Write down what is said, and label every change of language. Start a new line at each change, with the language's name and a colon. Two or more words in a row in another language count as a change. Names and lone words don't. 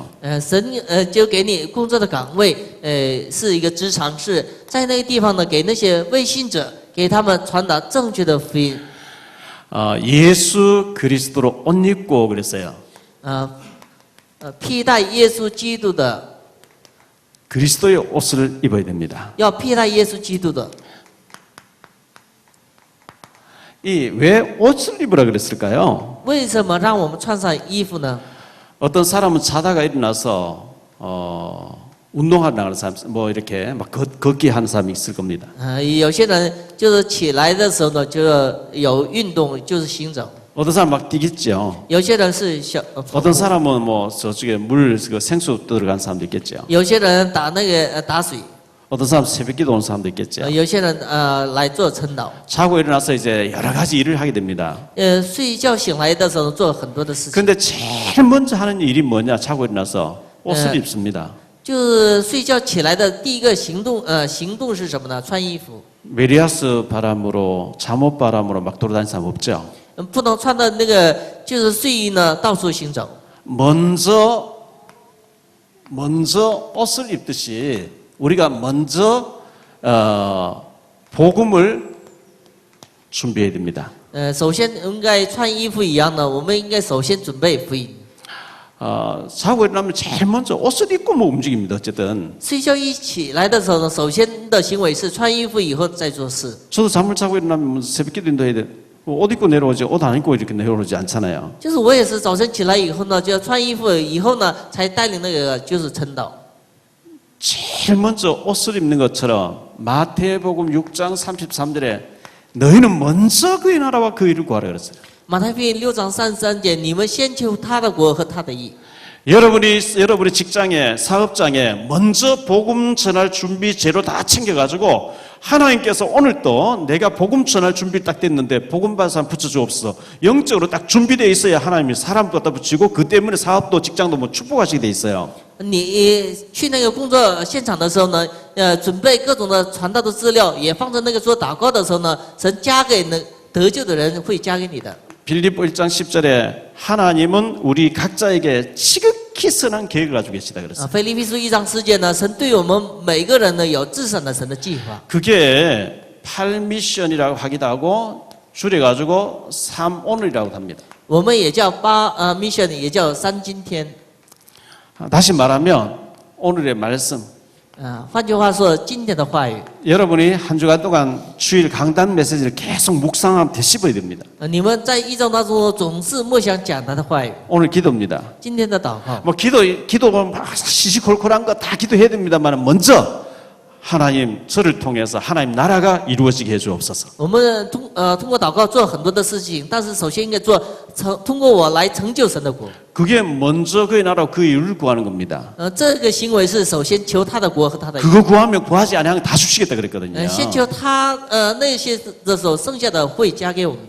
Chinese: 神就给你工作的岗位，是一个职场，是在那个地方呢，给那些未信者，给他们传达正确的福音。
Korean: 예수 그리스도로 옷 입고 그랬어요.
Chinese: 披戴耶稣基督的，
Korean: 그리스도의 옷을 입어야 됩니다.
Chinese: 要披戴耶稣基督的。
Korean: 이 왜 옷을 입으라 그랬을까요?
Chinese: 为什么让我们穿上衣服呢？
Korean: 어떤 사람은 자다가 일어나서 운동하러 나가는 사람, 뭐 이렇게 막 걷기 하는 사람이 있을 겁니다.
Chinese: 有些人就是起来的时候呢，就有运动，就是行走。
Korean: 어떤 사람 막 뛰겠죠.
Chinese: 有些人是小，
Korean: 어떤 사람은 뭐 저쪽에 물 생수 들어간 사람도 있겠죠.
Chinese: 有些人打那个打水，
Korean: 어떤 사람 새벽기도 오는 사람도 있겠죠.
Chinese: 有些人来做晨祷。
Korean: 자고 일어나서 이제 여러 가지 일을 하게 됩니다.
Chinese: 睡觉醒来的时候做很多的事情。
Korean: 그런데 제일 먼저 하는 일이 뭐냐? 자고 일어나서 옷을 입습니다.
Chinese: 就是睡觉起来的第一个行动是什么呢？穿衣服。
Korean: 메리아스 바람으로 잠옷 바람으로 막 돌아다니는 사람 없죠.
Chinese: 不能穿的那个就是睡衣呢，到处行走。
Korean: 먼저 옷을 입듯이 우리가 먼저 복음을 준비해야 됩니다.
Chinese: 首先应该穿衣服一样呢，我们应该首先准备福音。
Korean: 자고 일어나면 제일 먼저 옷을 입고 뭐 움직입니다. 어쨌든
Chinese: 睡觉一起来的时候呢，首先的行为是穿衣服以后再做事。
Korean: 저도 잠을 자고 일어나면 새벽기도 해야 돼. 옷 입고 내려오지 옷 안 입고 이렇게 내려오지 않잖아요.
Chinese: 就是我也是早晨起来以后呢，就要穿衣服，以后呢才带领那个就是晨祷。
Korean: 제일 먼저 옷을 입는 것처럼 마태복음 6장 33절에 너희는 먼저 그의 나라와 그 일을 구하라 그랬어요.
Chinese: 马太福音6章33节，你们先求他的国和他的义。
Korean: 여러분의 직장에 사업장에 먼저 복음 전할 준비 재료 다 챙겨가지고 하나님께서 오늘 또 내가 복음 전할 준비 딱 됐는데 복음 받은 사람 붙여주옵소서. 영적으로 딱 준비되어 있어야 하나님이 사람도 갖다 붙이고 그 때문에 사업도 직장도 뭐 축복하시게 돼 있어요.
Chinese: 你去那个工作现场的时候呢，准备各种的传道的资料，也放在那个做祷告的时候呢，神加给那得救的人会加给你的。
Korean: 빌립보 1장 10절에 하나님은 우리 각자에게 지극히 선한 계획을 가지고 계시다 그랬어요.
Chinese: 腓立比书1章10节呢，神对我们每个人呢有至善的神的计划。
Korean: 그게 8미션이라고 하기도 하고 줄여가지고 3오늘이라고 합니다.
Chinese: 我们也叫mission， 也叫3今天。
Korean: 다시 말하면 오늘의 말씀
Chinese: 换句话说，今天的话语，
Korean: 여러분이 한 주간 동안 주일 강단 메시지를 계속 묵상하면 되씹어야 됩니다.
Chinese: 你们在一周当中总是默想讲他的话语。
Korean: 오늘 기도입니다.
Chinese: 今天的祷告，
Korean: 뭐 기도가 막 시시콜콜한 거 다 기도해야 됩니다만 먼저 하나님 저를 통해서 하나님 나라가 이루어지게 해주옵소서.
Chinese: 我们通过祷告做很多的事情，但是首先应该做通过我来成就神的国。
Korean: 그게 먼저 그의 나라와 그의 의를 구하는 겁니다.
Chinese: 这个行为是首先求他的国和他的义。
Korean: 그거 구하면 구하지 아니하면 다 주시겠다 그랬거든요.
Chinese: 先求他那些的时候，剩下的会加给我们的。